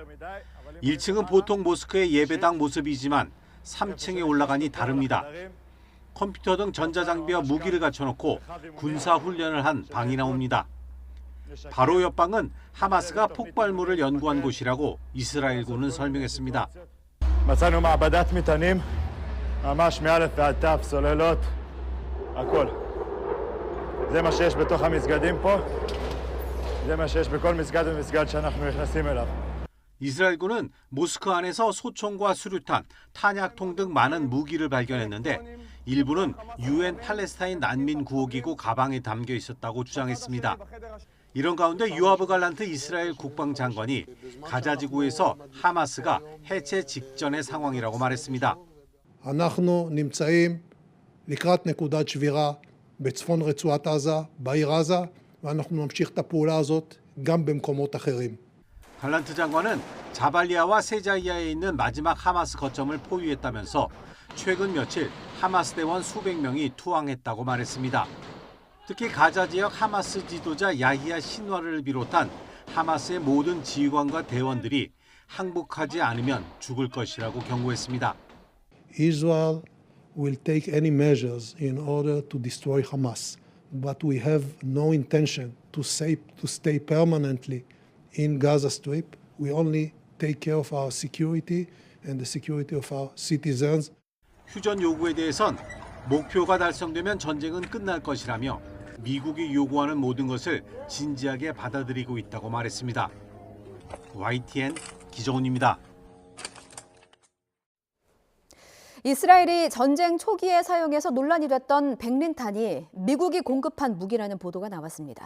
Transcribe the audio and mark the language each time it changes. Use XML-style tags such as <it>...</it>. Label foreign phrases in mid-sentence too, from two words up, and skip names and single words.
<ko>1층은 보통 모스크의 예배당 모습이지만 3층에 올라가니 다릅니다. 컴퓨터 등 전자장비와 무기를 갖춰놓고 군사훈련을 한 방이 나옵니다. 바로 옆방은 하마스가 폭발물을 연구한 곳이라고 이스라엘군은 설명했습니다.</ko> <he>מצאנו מעבדת מטענים, ממש מאלף ועד תו, סוללות, הכל. זה מה שיש בתוך המסגדים פה, זה מה שיש בכל מסגד ומסגד שאנחנו נכנסים אליו.</he> <ko>이스라엘군은 모스크 안에서 소총과 수류탄, 탄약통 등 많은 무기를 발견했는데 일부는 UN 팔레스타인 난민 구호기구 가방에 담겨 있었다고 주장했습니다. 이런 가운데 요아브 갈란트 이스라엘 국방장관이 가자 지구에서 하마스가 해체 직전의 상황이라고 말했습니다.</ko> <he>אנחנו נמצאים לקראת נקודת שבירה בצפון רצועת עזה, בעיר עזה, ואנחנו נמשיך את הפעולה הזאת גם במקומות אחרים.</he> <ko>갈란트 장관은 자발리아와 세자이아에 있는 마지막 하마스 거점을 포위했다면서 최근 며칠 하마스 대원 수백 명이 투항했다고 말했습니다. 특히 가자 지역 하마스 지도자 야히야 신와르를 비롯한 하마스의 모든 지휘관과 대원들이 항복하지 않으면 죽을 것이라고 경고했습니다.</ko> <en>Israel will take any measures in order to destroy Hamas, but we have no intention to stay permanently in Gaza Strip. We only take care of our security and the security of our citizens.</en> <ko>휴전 요구에 대해선 목표가 달성되면 전쟁은 끝날 것이라며 미국이 요구하는 모든 것을 진지하게 받아들이고 있다고 말했습니다. YTN 기정훈입니다. 이스라엘이 전쟁 초기에 사용해서 논란이 됐던 백린탄이 미국이 공급한 무기라는 보도가 나왔습니다.</ko>